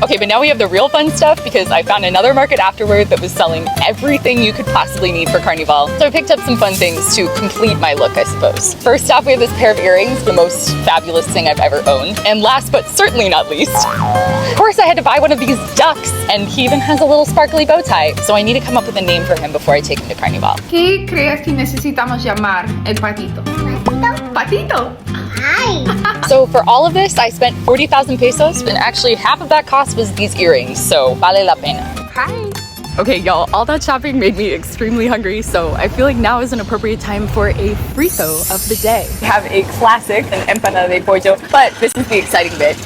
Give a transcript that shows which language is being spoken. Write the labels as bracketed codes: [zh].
[en] Okay, but now we have the real fun stuff because I found another market afterward that was selling everything you could possibly need for Carnival. So I picked up some fun things to complete my look, I suppose. First off, we have this pair of earrings, the most fabulous thing I've ever owned. And last but certainly not least, of course I had to buy one of these ducks, and he even has a little sparkly bow tie. So I need to come up with a name for him before I take him to Carnival. [es] ¿Qué crees que necesitamos llamar el patito? Patito. Patito. [en] Hi. So for all of this, I spent 40,000 pesos, and actually half of that cost was these earrings, so [es] vale la pena. [en] Hi. Okay, y'all, all that shopping made me extremely hungry, so I feel like now is an appropriate time for a frito of the day. We have a classic, an empanada de pollo, but this is the exciting bit.